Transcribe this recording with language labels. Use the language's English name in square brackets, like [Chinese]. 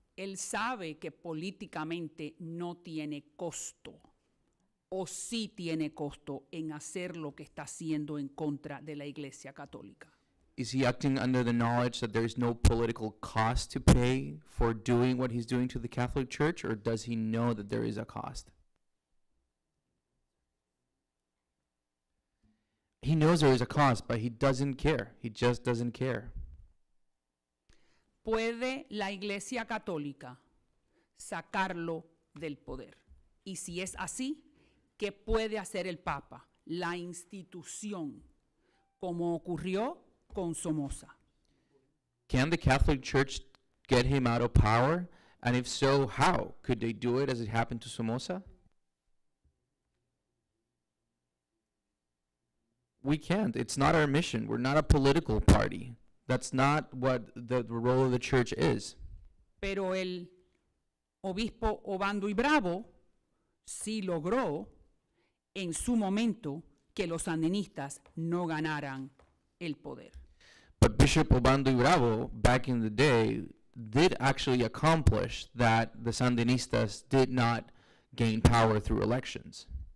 [Spanish] Él sabe que políticamente no tiene costo, o sí tiene costo en hacer lo que está haciendo en contra de la Iglesia Católica. [English] Is he acting under the knowledge that there is no political cost to pay for doing what he's doing to the Catholic Church, or does he know that there is a cost? He knows there is a cost, but he doesn't care. He just doesn't care. [Spanish] ¿Puede la Iglesia Católica sacarlo del poder? Y si es así, ¿qué puede hacer el Papa, la institución, como ocurrió con Somoza? [English] Can the Catholic Church get him out of power? And if so, how? Could they do it as it happened to Somoza? We can't. It's not our mission. We're not a political party. That's not what the role of the church is. [Spanish] Pero el obispo Obando y Bravo sí logró en su momento que los sandinistas no ganaran el poder. [English] But Bishop Obando y Bravo, back in the day, did actually accomplish that the Sandinistas did not gain power through elections.